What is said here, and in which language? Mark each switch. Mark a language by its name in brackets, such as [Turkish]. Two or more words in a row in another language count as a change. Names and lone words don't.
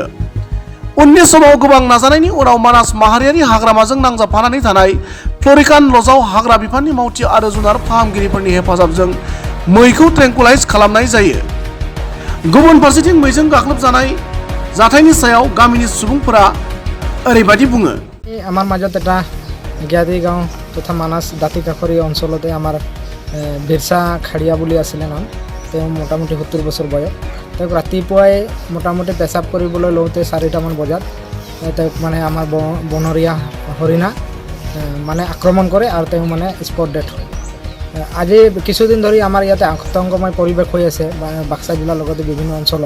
[Bodo] उननि समाव गोबां नाजानायनि उनाव मानास माहारियारि हाग्रामाजों नांजाबफानानै थानाय फ्लरिकान लजआव हाग्रा बिफाननि मावथि आरो जुनार फाहामगिरिफोरनि हेफाजाबजों मैखौ ट्रेंकुलाइज खालामनाय जायो। गुबुन फारसेथिं मैजों गाग्लोबजानाय जाथायनि सायाव गामिनि सुबुंफोरा ओरैबायदि बुङो। [Assamese] আমাৰ মাজত এটা গিয়াদী গাঁও তথা মানাহ দাঁতি কাষৰী অঞ্চলতে আমাৰ বিৰচা খাড়িয়া বুলি আছিলে নাম। তেওঁ মোটামুটি 70 বছৰ বয়স। তেওঁক ৰাতিপুৱাই মোটামুটি পেচাব কৰিবলৈ লওঁতে 4টামান বজাত তেওঁক মানে আমাৰ বনৰীয়া হৰিণা মানে আক্ৰমণ কৰে আৰু তেওঁ মানে [English] spot death [Assamese] হয়। আজি কিছুদিন ধৰি আমাৰ ইয়াতে আতংকময় পৰিৱেশ হৈ আছে বাক্সা জিলাৰ লগতে বিভিন্ন অঞ্চলত।